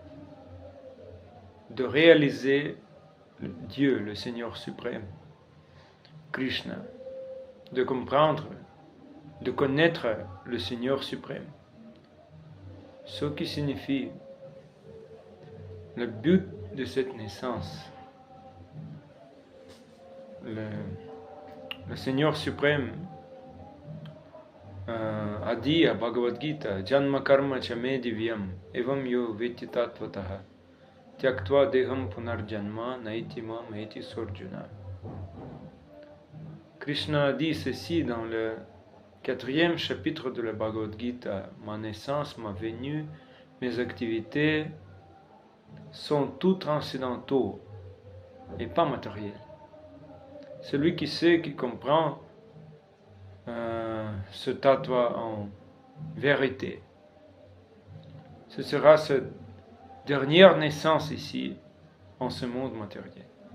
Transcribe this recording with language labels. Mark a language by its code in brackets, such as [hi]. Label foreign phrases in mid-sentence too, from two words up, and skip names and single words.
[fr] De réaliser Dieu, le Seigneur suprême, Krishna, de comprendre, de connaître le Seigneur suprême. Ce qui signifie le but de cette naissance. Le Seigneur suprême a dit à Bhagavad Gita, [sa] Janma karma chame divyam, evam yo veti tattvataha, tyaktva deham punarjanma naiti mam eti sorjuna. [fr] Krishna a dit ceci dans le 4e chapitre de la Bhagavad Gita, ma naissance, ma venue, mes activités sont tout transcendantaux et pas matériels. Celui qui sait, qui comprend ce tattva en vérité, ce sera cette dernière naissance ici, en ce monde matériel.